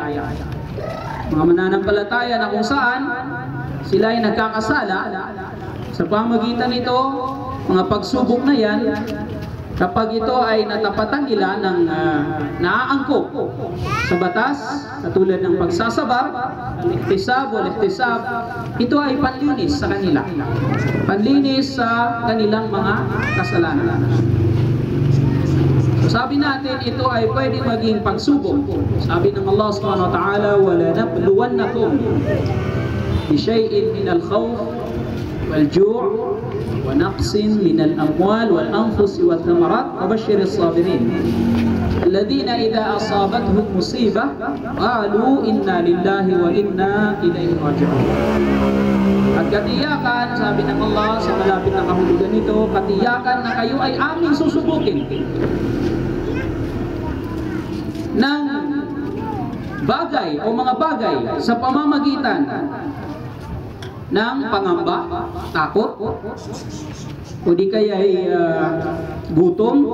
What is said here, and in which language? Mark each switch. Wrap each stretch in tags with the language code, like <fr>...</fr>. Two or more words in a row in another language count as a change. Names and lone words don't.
<tl>Mga mananampalataya na kung saan sila ay nagkakasala sa pamagitan nito, mga pagsubok na yan, kapag ito ay natapatan nila ng naaangkop sa batas, katulad ng pagsasabar,</tl> <ar>al-ihtisab o al-ihtisab,</ar> <tl>ito ay panlinis sa kanila. Panlinis sa kanilang mga kasalanan. So sabi natin, ito ay pwedeng maging pagsubok. Sabi ng</tl> <ar>الله سبحانه وتعالى, وَلَنَبْلُوَنَّكُمْ بِشَيْءٍ مِنَ الْخَوْفِ وَالْجُوعِ ونقص من الأموال والأنفس والثمرات وبشر الصابرين الذين إذا أصابتهم مصيبة قالوا إنا لله وإنا إليه راجعون.</ar> <tl>At katiyakan, sabi ng Allah sa malapit na kahulugan nito, katiyakan na kayo ay aming susubukin ng bagay o mga bagay sa pamamagitan ng pangamba, takot, o di kaya ay gutom,</tl>